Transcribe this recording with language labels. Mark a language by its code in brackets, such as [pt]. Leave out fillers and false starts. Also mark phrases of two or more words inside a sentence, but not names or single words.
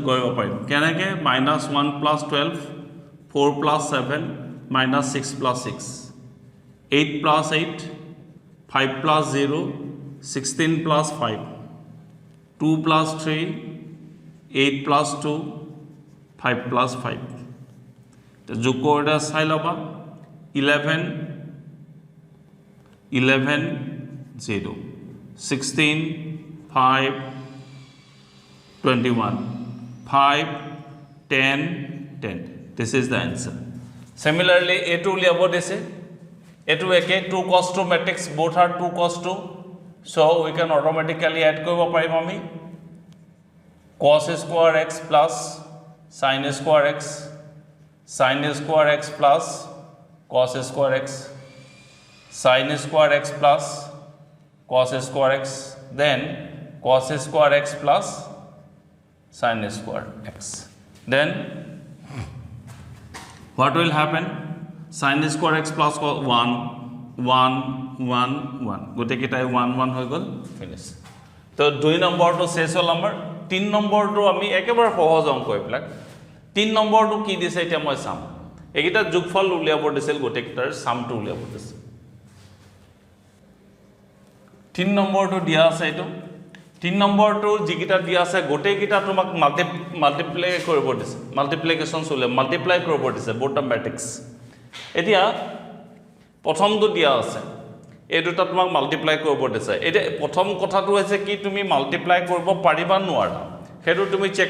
[as] কৰিব পাৰিম কেনেকে -1 + 12 4 + 7 -6 + 6 8 + 8 5 + 0 16 + 5 2 + 3 8 + 2 5 + 5 তো যোগ কৰিলে চাই লবা 11 0 16 5 [en] 21 5 10 10 this is the answer similarly a2 [as] উলিয়াব দিছে [en] a2 একে 2 cos 2 matrix both are 2 cos 2 so we can automatically add [as] কৰিব পাৰিম আমি [en] cos square x plus sin square x sin square x plus cos square x sin square x plus cos square x then cos square x plus sin square x then what will happen sin square x plus [as] 1 1 1 1 গোটে কিটাই 1 1 হৈ গল ফিনিশ তো 2 নম্বৰটো শেষ হল আমাৰ 3 নম্বৰটো আমি একেবাৰে সহজ অংক এইবিলাক 3 নম্বৰটো কি দিছে এটা মই চাম একিটা যোগফল উলিয়াব দিছিল গোটে কিটাৰ সামটো উলিয়াব দিছে 3 নম্বৰটো দিয়া আছে এটো 3 নম্বৰটো যিকিটা দিয়া আছে গোটে কিটা তোমাক মাল্টিপ্লাই কৰিব দিছে মাল্টিপ্লিকেশন চলে মাল্টিপ্লাই কৰিব দিছে [en] both matrix [as] এতিয়া প্ৰথমটো দিয়া আছে এই দুটা তোমাক মাল্টিপ্লাই কৰিব দিছে এটা প্ৰথম কথাটো হৈছে কি তুমি মাল্টিপ্লাই কৰিব পাৰিবা নোৱাৰা হেতু তুমি চেক